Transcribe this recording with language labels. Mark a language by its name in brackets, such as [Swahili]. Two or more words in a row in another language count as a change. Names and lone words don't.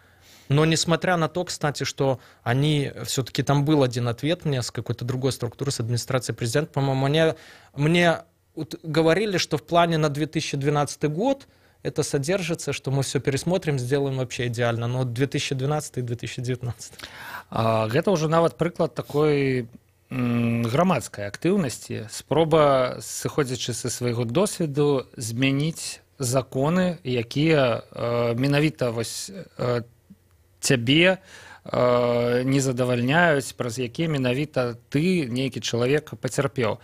[Russian] Но несмотря на то, кстати, что они, все-таки там был один ответ мне с какой-то другой структуры, с администрации президента, по-моему, мне говорили, что в плане на 2012 год это содержится, что мы все пересмотрим, сделаем вообще идеально, но 2012 и 2019. [Belarusian] Гэта ўжо нават прыклад такой грамадскай актыўнасці, спроба, сыходзячы са свайго досведу, змяніць законы, якія менавіта вось цябе не задавальняюць, праз якія менавіта ты, нейкі чалавек, пацярпеў.